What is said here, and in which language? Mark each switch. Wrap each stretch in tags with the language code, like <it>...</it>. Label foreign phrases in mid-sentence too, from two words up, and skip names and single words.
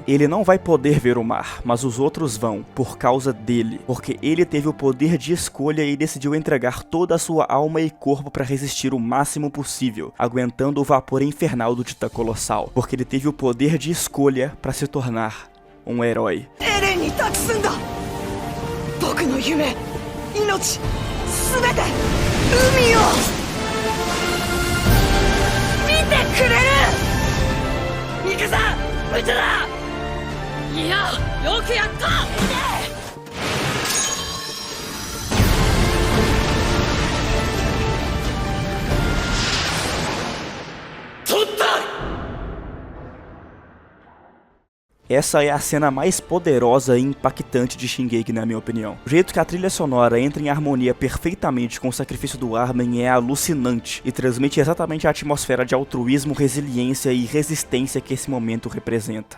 <pt>Ele não vai poder ver o mar, mas os outros vão, por causa dele, porque ele teve o poder de escolha e decidiu entregar toda a sua alma e corpo para resistir o máximo possível, aguentando o vapor infernal do Titã Colossal, porque ele teve o poder de escolha para se tornar um herói.</pt> <ja>僕の夢、命、すべて海を見てくれる。ミカサ、無茶だ。いや、よくやった。取った。</ja> <pt>Essa é a cena mais poderosa e impactante de Shingeki, na minha opinião. O jeito que a trilha sonora entra em harmonia perfeitamente com o sacrifício do Armin é alucinante e transmite exatamente a atmosfera de altruísmo, resiliência e resistência que esse momento representa.</pt>